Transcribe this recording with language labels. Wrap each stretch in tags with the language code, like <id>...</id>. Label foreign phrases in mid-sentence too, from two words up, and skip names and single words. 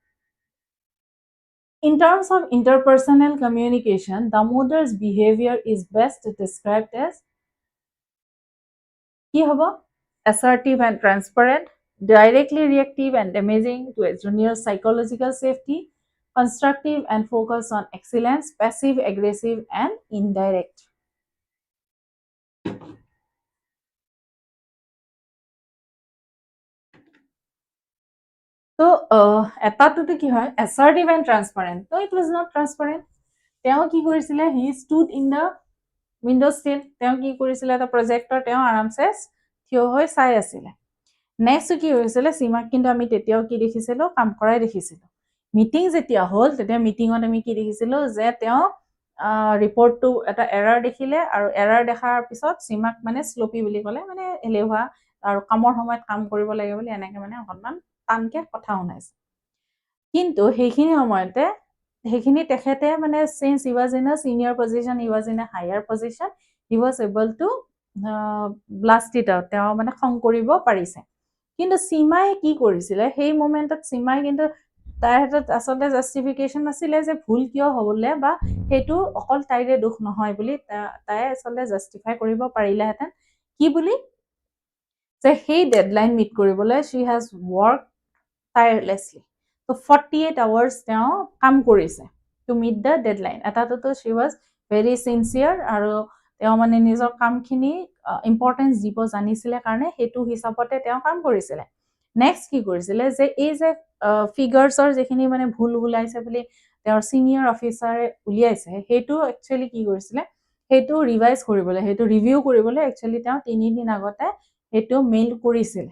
<en>In terms of interpersonal communication, Damodar's behavior is best described as assertive and transparent, directly reactive and damaging to a junior's psychological safety, constructive and focused on excellence, passive, aggressive, and indirect. So,</en> <as>এটাটোতে কি হয়?</as> <en>Assertive and transparent. So, it was not transparent.</en> <as>তেওঁ কি কৰিছিলে?</as> <en>He stood in the window sill.</en> <as>তেওঁ কি কৰিছিলে? এটা প্ৰজেক্টৰ তেওঁ আৰামছে থিয় হৈ চাই আছিলে। নেক্সট কি হৈছিলে? সীমাক কিন্তু আমি তেতিয়াও কি দেখিছিলো? কাম কৰাই দেখিছিলো। মিটিং যেতিয়া হ'ল, তেতিয়া মিটিঙত আমি কি দেখিছিলো? যে তেওঁ ৰিপৰ্টটো এটা এৰাৰ দেখিলে, আৰু এৰাৰ দেখাৰ পিছত সীমাক মানে শ্লোপি বুলি ক'লে, মানে এলেহুৱা আৰু কামৰ সময়ত কাম কৰিব লাগে বুলি এনেকে মানে অকণমান টানকে কথা শুনাইছে। কিন্তু সেইখিনি সময়তে সেইখিনি তেখেতে মানে</as> <en>since he was in a senior position, he was in a higher position, he was able to blast it out.</en> <as>তেওঁ মানে খং কৰিব পাৰিছে। কিন্তু সীমাই কি কৰিছিলে? সেই মোমেণ্টত সীমাই কিন্তু তাইৰ হাতত আচলতে জাষ্টিফিকেশ্যন নাছিলে যে ভুল কিয় হ'বলে, বা সেইটো অকল তাইৰে দুখ নহয় বুলি তাই আচলতে জাষ্টিফাই কৰিব পাৰিলেহেঁতেন। কি বুলি? যে সেই</as> <en>deadline meet</en> <as>কৰিবলৈ</as> <en>she has worked tirelessly. So 48 hours</en> <as>তেওঁ কাম কৰিছে</as> <en>to meet the deadline. এটাতো she was very sincere,</en> <as>আৰু তেওঁ মানে নিজৰ কামখিনি ইম্পৰ্টেঞ্চ দিব জানিছিলে কাৰণে সেইটো হিচাপতে তেওঁ কাম কৰিছিলে। নেক্সট কি কৰিছিলে? যে এই যে ফিগাৰ্ছৰ যিখিনি মানে ভুল ওলাইছে বুলি তেওঁৰ</as> <en>senior officer</en> <as>উলিয়াইছে, সেইটো একচুৱেলি কি কৰিছিলে? সেইটো ৰিভাইজ কৰিবলৈ, সেইটো ৰিভিউ কৰিবলৈ একচুৱেলি তেওঁ 3 দিন আগতে সেইটো মেইল কৰিছিলে।</as>